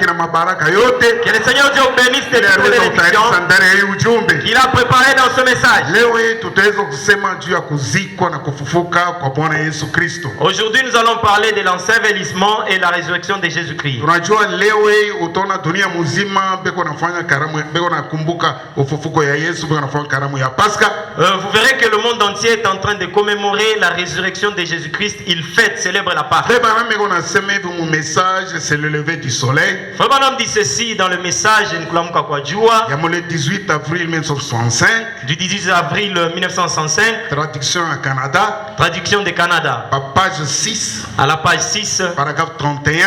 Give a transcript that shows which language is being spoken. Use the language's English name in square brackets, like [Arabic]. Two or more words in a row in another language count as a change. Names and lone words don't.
[Swahili] mabaraka yote. [French] Que le Seigneur Dieu bénisse de toutes les bénédictions [Swahili] ndani ya hii ujumbe. [French] qu'il a préparé dans ce message. [Swahili] Leo hii tutaweza kusema juu ya kuzikwa na kufufuka kwa Bwana Yesu Kristo. [French] Aujourd'hui, nous allons parler de l'ensevelissement et la résurrection de Jésus-Christ. [Swahili] Tunajua leo hii utaona dunia mzima beko nafanya karamu, beko nakumbuka ufufuko ya Yesu, beko nafanya karamu ya Pasaka. [French] Vous verrez que le monde entier est en train de commémorer la résurrection de Jésus-Christ. Il fête, célèbre la Pâque. [Swahili] Frère Branham beko nasema hivi mu message, [French] c'est le lever du soleil. Frère Branham dit ceci dans le message ya le 18 avril 1965 du 18 avril 1965, traduction à Canada, traduction de Canada, page 6, à la page 6, paragraphe 31,